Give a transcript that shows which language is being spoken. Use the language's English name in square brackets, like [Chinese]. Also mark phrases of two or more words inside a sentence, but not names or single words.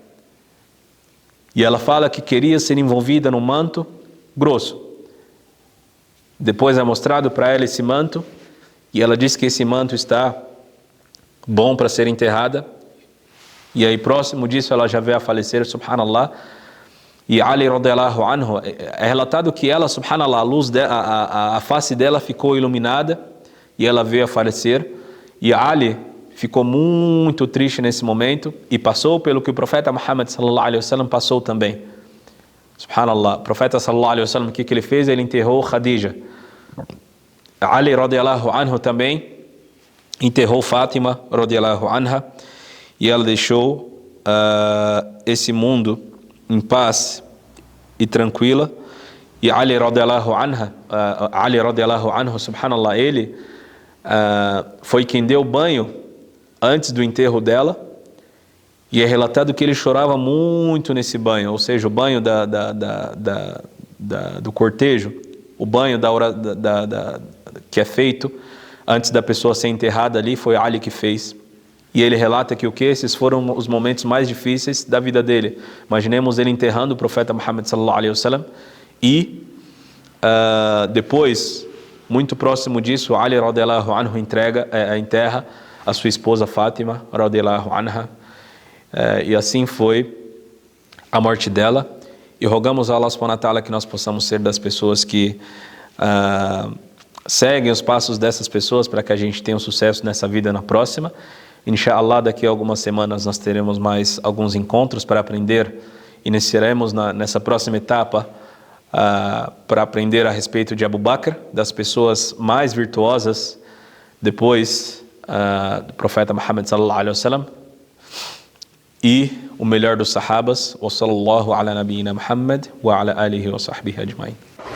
[Portuguese] E ela fala que queria ser envolvida num manto grosso. Depois é mostrado para ela esse manto, e ela diz que esse manto está bom para ser enterrada. E aí próximo disso ela já veio a falecer, subhanallah. E Ali [Arabic] رضي الله عنه, [Portuguese] é relatado que ela, subhanallah, a luz a face dela ficou iluminada e ela veio a falecer. E Ali ficou muito triste nesse momento e passou pelo que o profeta Muhammad [Arabic] صلى الله عليه وسلم [Portuguese] passou também. Subhanallah, o profeta [Arabic] صلى الله عليه وسلم, [Portuguese] o que ele fez? Ele enterrou Khadija. Ali [Arabic] رضي الله عنه [Portuguese] também enterrou Fátima [Arabic] رضي الله عنها [Portuguese] e ela deixou esse mundo em paz e tranquila. E Ali [Arabic] رضي الله عنه, [Portuguese] subhanallah, ele foi quem deu banho antes do enterro dela, e é relatado que ele chorava muito nesse banho, ou seja, o banho do cortejo, o banho que é feito antes da pessoa ser enterrada ali, foi Ali que fez. E ele relata que esses foram os momentos mais difíceis da vida dele. Imaginemos ele enterrando o profeta Muhammad [Arabic] صلى الله عليه وسلم [Portuguese] e depois, muito próximo disso, Ali [Arabic] رضي الله عنه [Portuguese] enterra a sua esposa Fátima [Arabic] رضي الله عنها, [Portuguese] e assim foi a morte dela. E rogamos a Allah [Arabic] سبحانه وتعالى [Portuguese] que nós possamos ser das pessoas que seguem os passos dessas pessoas, para que a gente tenha um sucesso nessa vida e na próxima. Inshallah, daqui a algumas semanas nós teremos mais alguns encontros para aprender. Iniciaremos nessa próxima etapa para aprender a respeito de Abu Bakr, das pessoas mais virtuosas depois do profeta Muhammad [Arabic] صلى الله عليه وسلم, [Portuguese] e o melhor dos sahabas. [Arabic] وصلى الله على نبينا محمد وعلى آله وصحبه أجمعين.